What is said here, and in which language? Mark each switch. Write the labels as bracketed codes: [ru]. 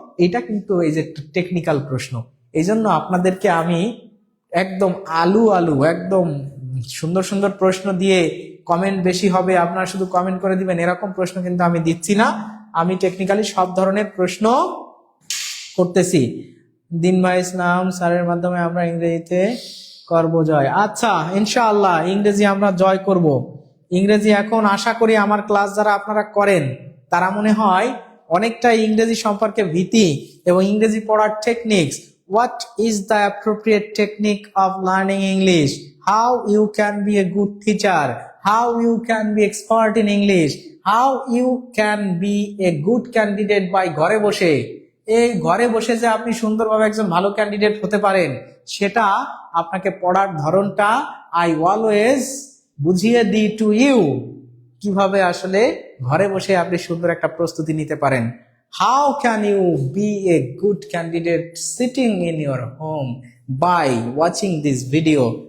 [bn] এটা কিন্তু এই যে টেকনিক্যাল প্রশ্ন, এই জন্য আপনাদেরকে আমি একদম আলু একদম সুন্দর প্রশ্ন দিয়ে কমেন্ট বেশি হবে, আপনারা শুধু কমেন্ট করে দিবেন এরকম প্রশ্ন কিন্তু আমি দিচ্ছি না। আমি টেকনিক্যালি সব ধরনের প্রশ্ন করতেছি। দিন ভাই ইসলাম স্যারের মাধ্যমে আমরা ইংরেজিতে করব জয়। আচ্ছা, ইনশাআল্লাহ ইংরেজি আমরা জয় করব। ইংরেজি এখন আশা করি আমার ক্লাস যারা আপনারা করেন, তারা মনে হয় অনেকটা ইংরেজি সম্পর্কে ভীতি এবং ইংরেজি পড়ার techniques, [en] what is the appropriate technique of learning English, how you can be a good teacher, how you can be expert in English, how you can be a good candidate by [bn] ঘরে বসে এই ঘরে বসে যে আপনি সুন্দরভাবে একজন ভালো ক্যান্ডিডেট হতে পারেন, সেটা আপনাকে পড়ার ধরনটা আই অলওয়েজ বুঝিয়ে দিই টু ইউ, কিভাবে আসলে ঘরে বসে আপনি সুন্দর একটা প্রস্তুতি নিতে পারেন। [en] How can you be a good candidate sitting in your home by watching this video.